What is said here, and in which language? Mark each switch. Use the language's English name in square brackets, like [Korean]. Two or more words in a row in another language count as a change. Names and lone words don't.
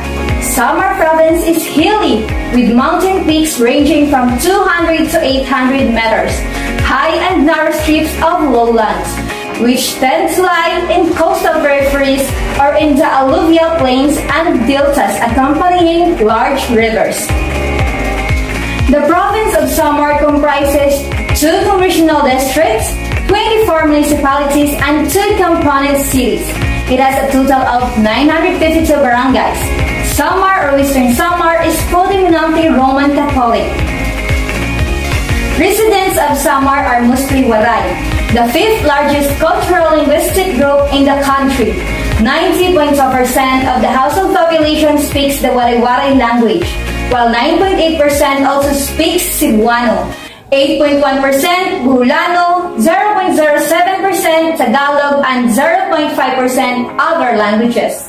[English] Samar province is hilly, with mountain peaks ranging from 200 to 800 meters, high and narrow strips of lowlands, which tend to lie in coastal peripheries or in the alluvial plains and deltas accompanying large rivers. The province of Samar comprises 2 congressional districts, 24 municipalities, and 2 component cities. It has a total of 952 barangays. Samar or Western Samar is predominantly Roman Catholic. Residents of Samar are mostly Waray, the 5th largest cultural linguistic group in the country. 90.2% of the household population speaks the Waray-Waray language, while 9.8% also speaks Cebuano, 8.1% Burulano, 0.07% Tagalog, and 0.5% other languages.